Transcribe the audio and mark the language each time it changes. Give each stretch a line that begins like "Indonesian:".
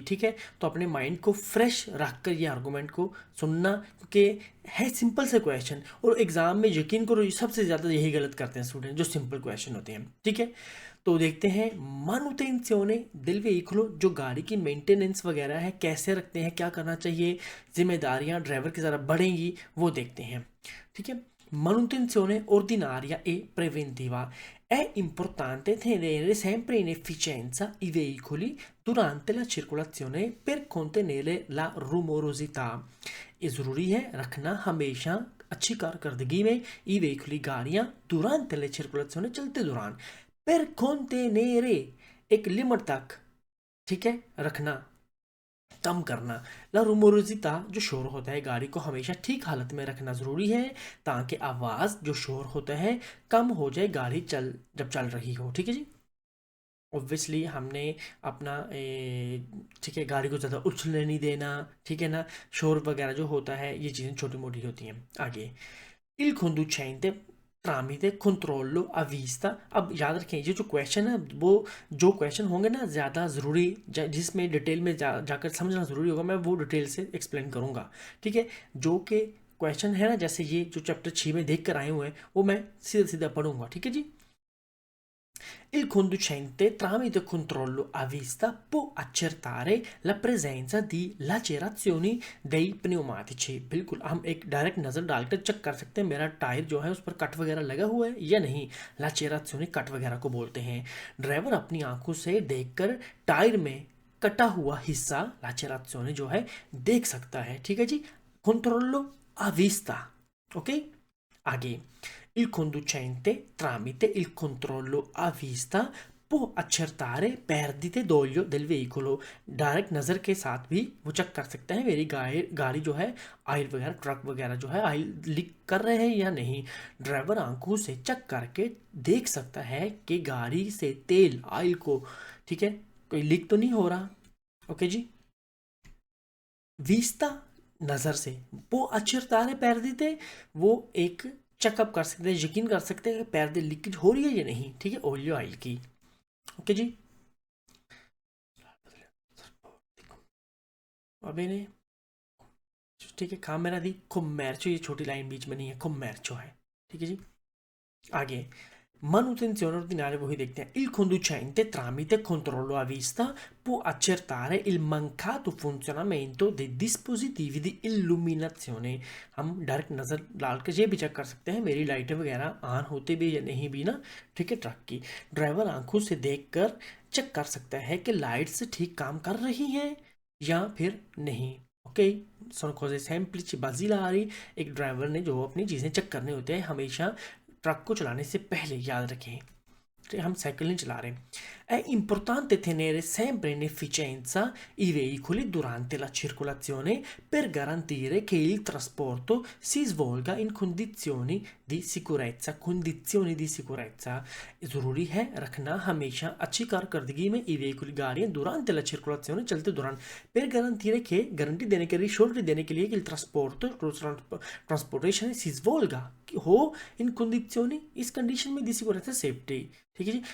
Hindi: ठीक है, तो अपने माइंड को फ्रेश रख कर ये आर्गूमेंट को सुनना, क्योंकि है सिंपल से क्वेश्चन, और एग्ज़ाम में यकीन करो सबसे ज़्यादा यही गलत करते हैं स्टूडेंट, जो सिंपल क्वेश्चन होते हैं. ठीक है, तो देखते हैं,
Italian: manutenzione del veicolo,
Hindi: जो गाड़ी की मेंटेनेंस वगैरह है, कैसे रखते हैं, क्या करना चाहिए, जिम्मेदारियां ड्राइवर की ज़रा बढ़ेंगी, वो देखते हैं. ठीक है,
Italian: manutenzione ordinaria e preventiva È importante tenere sempre in efficienza i veicoli durante la circolazione per contenere la rumorosità.
Hindi: ये ज़रूरी है रखना हमेशा अच्छी कारकर्दगी में ई veicoli गाड़ियाँ
Italian: durante le circolazione
Hindi: चलते दौरान
Italian: per contenere
Hindi: एक लिमिट तक, ठीक है, रखना, कम करना। ला रूमोरोसिता जो शोर होता है गाड़ी को हमेशा ठीक हालत में रखना ज़रूरी है ताकि आवाज़ जो शोर होता है कम हो जाए गाड़ी जब चल रही हो, ठीक है जी। ऑब्वियसली हमने अपना ठीक है गाड़ी को ज़्यादा उछलने नहीं देना, ठीक है ना, शोर वगैरह जो होता है ये चीज़ें छोटी मोटी होती हैं।
Italian: आगे il conducente tramite controllo a vista।
Hindi: अब याद रखें ये जो क्वेश्चन है वो जो क्वेश्चन होंगे ना ज़्यादा ज़रूरी जिसमें डिटेल में जाकर समझना ज़रूरी होगा, मैं वो डिटेल से एक्सप्लेन करूँगा, ठीक है। जो कि क्वेश्चन है ना जैसे ये जो चैप्टर 6 में देख कर आए हुए हैं वो मैं सीधा सीधा पढ़ूंगा, ठीक है जी।
Italian: Il conducente tramite controllo a vista può accertare la presenza di lacerazioni dei pneumatici।
Hindi: बिल्कुल हम एक डायरेक्ट नज़र डालकर चेक कर सकते हैं मेरा टायर जो है उस पर कट वगैरह लगा हुआ है या नहीं। लाचेराzioni कट वगैरह को बोलते हैं। ड्राइवर अपनी आंखों से देखकर टायर में कटा हुआ हिस्सा लाचेराzione जो है देख सकता है, ठीक है जी।
Italian: controllo a vista, ok? आगे il conducente tramite il controllo a vista può accertare perdite d'olio del veicolo।
Hindi: Direct नज़र के साथ भी वो चेक कर सकते हैं मेरी गाड़ी जो है ऑयल वगैरह ट्रक वगैरह जो है ऑयल लीक कर रहे हैं या नहीं। ड्राइवर आंखों से चेक करके देख सकता है कि गाड़ी से तेल ऑयल को, ठीक है, कोई लीक तो नहीं हो रहा। ओके जी। वीस्ता नज़र से, वो
Italian: accertare perdite
Hindi: वो एक चेकअप कर सकते हैं, यकीन कर सकते हैं कि पैर लीकेज हो रही है या नहीं, ठीक है, ऑयल ऑयल की। ओके जी। अबे ने ठीक है काम मेरा दी कॉमर्चो, ये छोटी लाइन बीच में नहीं है, कॉमर्चो है, ठीक है जी। आगे
Italian: manutenzione ordinaria
Hindi: वही देखते हैं।
Italian: Il conducente tramite controllo a vista può accertare il mancato funzionamento dei dispositivi di illuminazione।
Hindi: हम डायरेक्ट नज़र डालकर ये भी चेक कर सकते हैं मेरी लाइटें वगैरह ऑन होते भी या नहीं भी ना, ठीक है, ट्रक की। ड्राइवर आंखों से देखकर चेक कर सकता है कि लाइट्स ठीक काम कर रही हैं या फिर नहीं। Okay,
Italian: sono cose semplici basilari
Hindi: एक ड्राइवर ने जो अपनी चीज़ें चेक करने होते हैं हमेशा ट्रक को चलाने से पहले, याद रखें। हम साइकिल नहीं चला रहे।
Italian: È importante tenere sempre in efficienza i veicoli durante la circolazione per garantire che il trasporto si svolga in condizioni di sicurezza। condizioni di sicurezza
Hindi: ज़रूरी है रखना हमेशा अच्छी कारकर्दगी में ई veicoli गाड़ियाँ
Italian: durante la circolazione
Hindi: चलते दौरान
Italian: per garantire che
Hindi: गारंटी देने के लिए श्योरिटी देने के लिए कि
Italian: il trasporto
Hindi: transportation
Italian: si svolga
Hindi: हो इन condizioni इस कंडीशन में दी सिक्योरिटी सेफ्टी, ठीक है जी।